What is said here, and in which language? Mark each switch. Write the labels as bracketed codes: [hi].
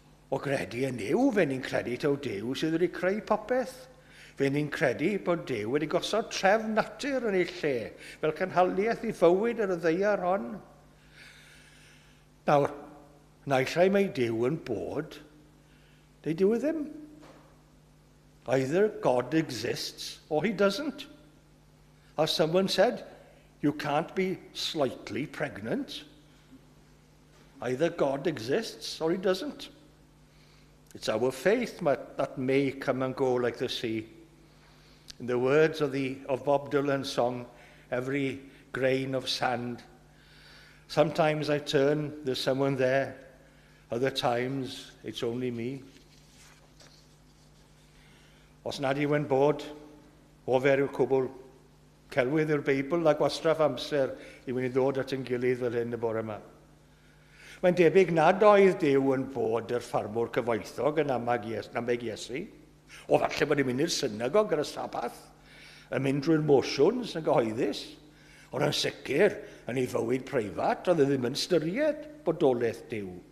[cy] O gredu yn Duw, fe ni'n credu taw Duw sydd wedi creu popeth. Fe ni'n credu bod Duw wedi gosod trefn natur yn ei lle, fel cynhaliaeth i fywyd ar y ddeiar hon. Nawr, naill ai mae Duw yn bod, neu Duw e ddim. [en] Either God exists or he doesn't. As someone said, you can't be slightly pregnant. Either God exists or he doesn't. It's our faith that may come and go like the sea. In the words of Bob Dylan's song, every grain of sand. Sometimes I turn, there's someone there. Other times, it's only me. [cy] Os nad yw'n bod, ofer yw cwbl celwydd yw'r Beibl a gwastraff amser i wneud ddod at yn gilydd fel hyn y bore yma. Mae'n debyg nad oedd Duw yn bod yr ffarmwr cyfoethog yn amag Iesu, o falle bod i'n mynd i'r synagog ar y Sabath, yn mynd drwy'r motions yn gyhoeddus, ond yn sicr yn ei fywyd preifat, oedd e ddim yn styried bodolaeth Duw.